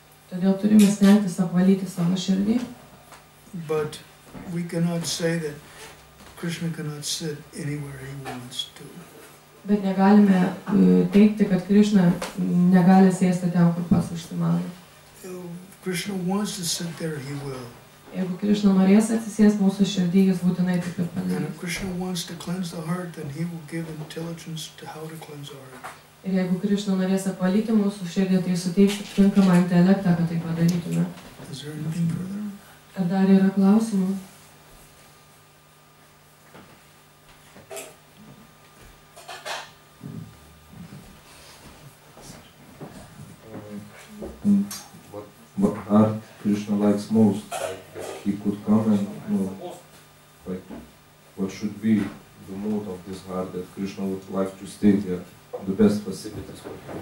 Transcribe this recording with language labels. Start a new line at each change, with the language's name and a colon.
Lithuanian: Todėl turime stengtis apvalyti savo širdį.
English: But we cannot say that Krishna cannot sit anywhere he wants to.
Lithuanian: Bet negalime teikti, kad Krišna negali sėsti ten, kur pats užsimano.
English: If Krishna wants to sit there, he will.
Lithuanian: Jeigu Krišna norės atsisės mūsų širdį, jis būtinai taip ir
English: And
Lithuanian: padarys.
English: if Krishna wants to cleanse the heart, then he will give intelligence to how to cleanse the heart.
Lithuanian: Ir jeigu Krišna norės apvalyti mūsų širdį, tai suteiks tinkamą intelektą, kad tai padarytume.
English: Is there anything further?
Lithuanian: Ar dar yra klausimų?
English: What art Krishna likes most? He could come and like, what should be the mood of this heart that Krishna would like to stay there, the best facilities for him.